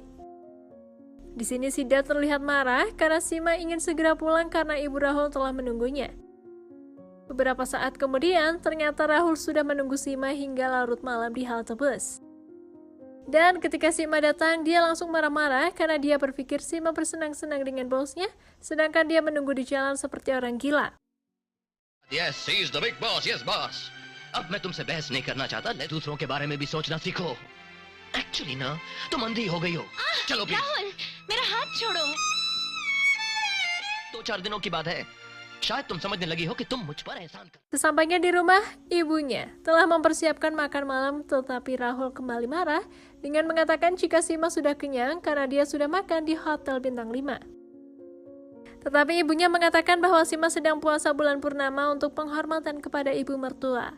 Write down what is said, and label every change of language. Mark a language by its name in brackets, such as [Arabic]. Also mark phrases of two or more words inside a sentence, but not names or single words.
[Indonesian] Di sini Siddharth terlihat marah karena Sima ingin segera pulang karena ibu Rahul telah menunggunya. Beberapa saat kemudian, ternyata Rahul sudah menunggu Sima hingga larut malam di halte bus. Dan ketika Sima datang, dia langsung marah-marah karena dia berpikir Sima bersenang-senang dengan bosnya, sedangkan dia menunggu di jalan seperti orang gila. [English] Yes, he's the big boss. Yes, boss. [Hindi] अब मैं तुमसे बहस नहीं करना चाहता, दूसरों के बारे में भी सोचना सीखो. Actually ना, तुम अंधी हो गई हो. चलो please. राहुल, मेरा हाथ छोड़ो। 2-4 दिनों की बात है. शायद तुम समझने लगी हो कि तुम मुझ पर एहसान कर. [Indonesian] Sesampainya di rumah, ibunya telah mempersiapkan makan malam, tetapi Rahul kembali marah dengan mengatakan jika Sima sudah kenyang karena dia sudah makan di hotel bintang 5. Tetapi ibunya mengatakan bahwa Sima sedang puasa bulan purnama untuk penghormatan kepada ibu mertua.